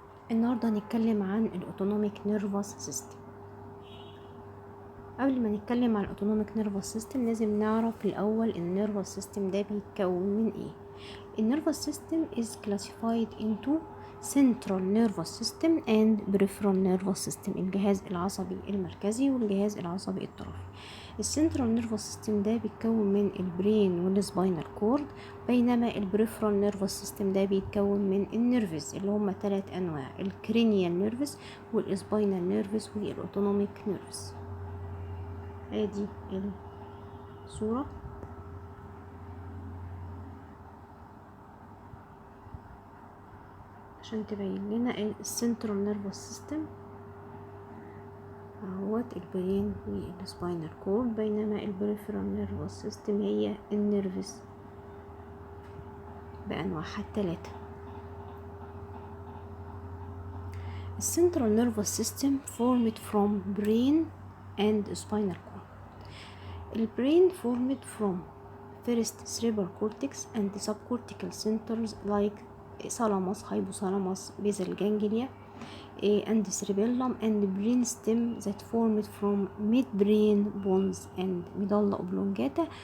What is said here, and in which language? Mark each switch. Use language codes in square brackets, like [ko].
[ar] النهاردة هنتكلم عن الأوتونوميك نيرفس سيستم. قبل ما نتكلم عن الأوتونوميك نيرفس سيستم لازم نعرف الأول النيرفس سيستم ده بيتكون من ايه. [en] النيرفس system is classified into central nervous system and peripheral nervous system، [ar] الجهاز العصبي المركزي والجهاز العصبي الطرفي. السنترال نيرفس سيستم ده بيتكون من البرين والسباينال كورد، بينما البريفرال نيرفس سيستم ده بيتكون من النيرفز اللي هم 3 انواع: الكرينيال نيرفز والسباينال نيرفز والاوتونوميك نيرفز. ادي الصورة عشان تبين لنا السنترال نيرفس سيستم اهوت البرين والسباينال كورد، بينما البريفرال نيرفس سيستم هي النيرفز بأنواعها الثلاثة. [en] السنترال nervous system formed from brain and spinal cord. البرين formed from first cerebral cortex and subcortical centers like thalamus, hypothalamus, basal ganglia, and cerebellum, and brain stem that formed from midbrain bones and medulla oblongata.